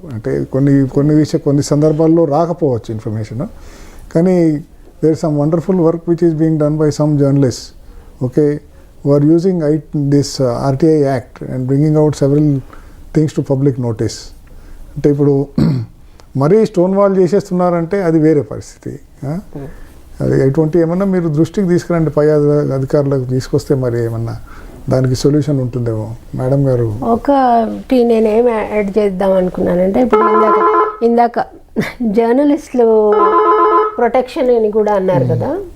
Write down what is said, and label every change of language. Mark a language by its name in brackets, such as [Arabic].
[Telugu] అంటే కొన్ని సందర్భాల్లో రాకపోవచ్చు ఇన్ఫర్మేషన్. కానీ [English] there is some wonderful work which is being done by some journalists, okay, who are using this RTI Act and bringing out several things to public notice. [Telugu] అంటే ఇప్పుడు మరీ stone wall చేసేస్తున్నారంటే అది వేరే పరిస్థితి. అది ఎటువంటి ఏమన్నా మీరు దృష్టికి తీసుకురండి, పై అధికారులకు తీసుకొస్తే మరి ఏమన్నా దానికి సొల్యూషన్ ఉంటుందేమో. మేడం గారు, ఒకటి నేనేం యాడ్ చేద్దాం అనుకున్నానంటే, ఇప్పుడు ఇందాక జర్నలిస్టులు ప్రొటెక్షన్ అని కూడా అన్నారు కదా.